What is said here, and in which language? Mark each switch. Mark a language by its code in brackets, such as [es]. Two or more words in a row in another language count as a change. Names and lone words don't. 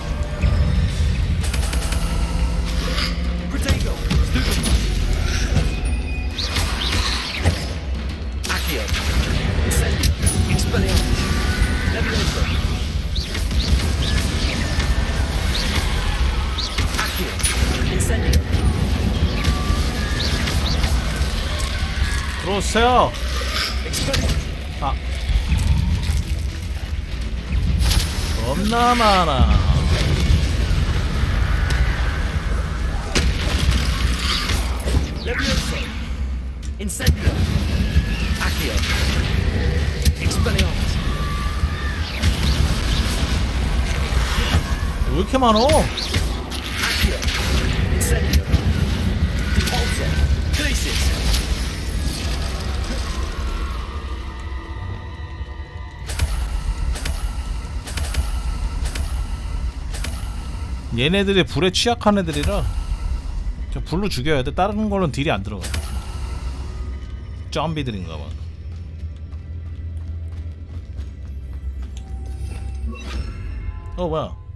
[ko] Protego. Accio. [la] Incendio. Expelliarmus. Leviosa. [ko] Accio. Incendio. 들어오세요. 아, 겁나 많아. Leviosa. [la] Incendio. Accio. [ko] Expelliarmus. 왜 이렇게 많어? [la] Accio. Incendio. Repulsor. [ko] Glacis. 얘네들이 불에 취약한 애들이라 저 불로 죽여야 돼. 다른 거는 딜이 안 들어가. 점비들인가 봐. 뭐야?